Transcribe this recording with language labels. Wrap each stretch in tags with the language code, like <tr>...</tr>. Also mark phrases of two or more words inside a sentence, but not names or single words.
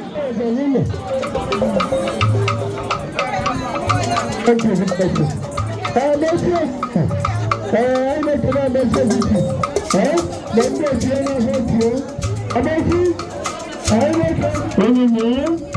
<ig>Eze niile.</ig> <en>Thank you, Mr. President. Eh, Messi.</en> <ig>Eh, anyị na-ekele Messi City. Eh, na ndị otu ya na-ahụ otu ya. Messi. Anyị na-ekele. Onye nwe ya.</ig>